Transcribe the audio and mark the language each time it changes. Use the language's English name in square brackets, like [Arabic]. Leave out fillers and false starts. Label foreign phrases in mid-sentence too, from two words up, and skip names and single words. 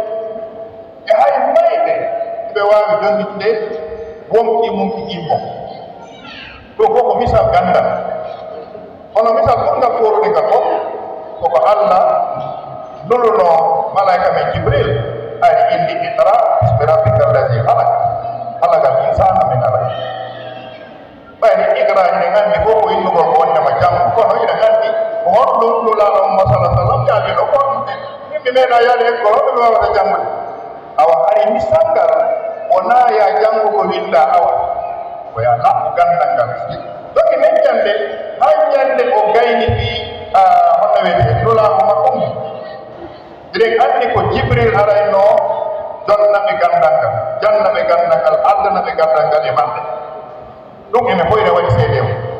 [Fula] e hay mayɓe ɓe waawi jonngitude wonki mumki immo ɗum fof ko misal gandal hono misal ɓurngal forude ngal fof koko Allah luluno malaika men Jibril ari indi [Arabic] اقرأ باسم ربك الذي خلق الإنسان من علق [Fula] ɓayni iqra ene nganndi fof ko innugol ko wondema janngo kono ene nganndi ko honɗum lulaɗo mo sala sallam jaabino ko yimɓe meeɗa yaade école hoɓe ɓe wawata janngude awa hari misal ngal wona ya janngugo winda awa ko ya laɓɓu gandal ngal donc men ñande ha ñande o gayni fi hono wiyete lulaako makko mum eɗen anndi ko Jibril arayno jonnaɓe gandal ngal jannaɓe gandal ngal addanaɓe gandal ngal e maɓɓe ɗum ene fof ene waɗi seede mum